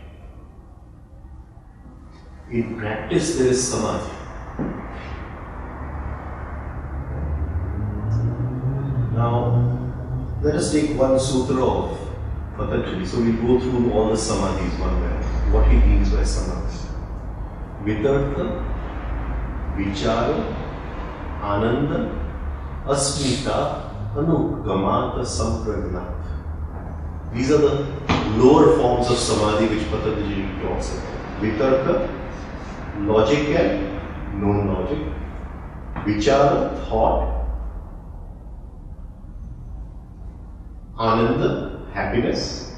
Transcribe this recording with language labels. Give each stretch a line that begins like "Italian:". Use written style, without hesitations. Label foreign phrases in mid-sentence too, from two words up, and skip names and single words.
English: In practice there is samadhi. Now, let us take one sutra of Pantanjali. So we go through all the samadhis one by one. What he means by samadhi.
Sanskrit: Vitarka, vichara, ananda, asmita, anugamata, sampragnat.
English: These are the lower forms of samadhi which Pantanjali talks about. Vitarka, logic and non-logic. Vichara, thought. Ananda, happiness.